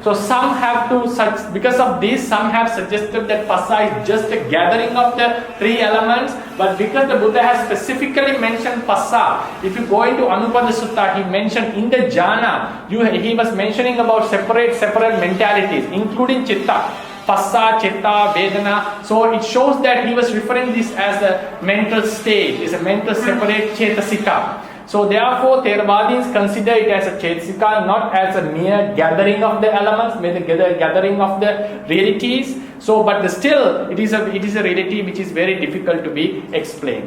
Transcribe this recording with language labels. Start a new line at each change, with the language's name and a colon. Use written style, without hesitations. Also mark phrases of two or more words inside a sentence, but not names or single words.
English: So because of this, some have suggested that phassa is just a gathering of the three elements. But because the Buddha has specifically mentioned phassa, if you go into Anupada Sutta, he mentioned in the jhana, he was mentioning about separate mentalities, including chitta.
Pali: Phassa, citta, vedanā.
English: So it shows that he was referring this as a mental state, is a mental separate cetasika. So therefore, Theravadins consider it as a cetasika, not as a mere gathering of the elements, mere gathering of the realities. So, but still, it is a reality which is very difficult to be explained.